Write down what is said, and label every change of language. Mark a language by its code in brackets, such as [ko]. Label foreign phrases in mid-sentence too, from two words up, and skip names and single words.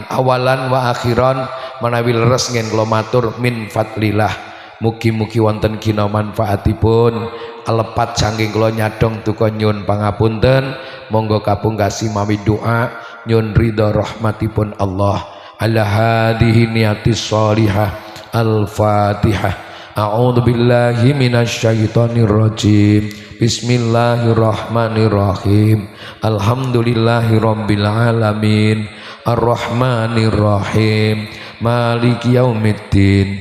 [ar] أولا وآخرا [jv] menawi leres ngen kula matur [ar] من فضل الله [jv] mugi-mugi wonten gina manfaatipun alepat saking kula nyadong duka nyuwun pangapunten. Monggo kapungkasi mawi doa nyuwun ridha rahmatipun Allah. [ar] على هذه النية الصالحة. Al-Fatihah. أعوذ بالله من الشيطان الرجيم. بسم الله الرحمن الرحيم. الحمد لله رب العالمين. الرحمن الرحيم. مالك يوم الدين.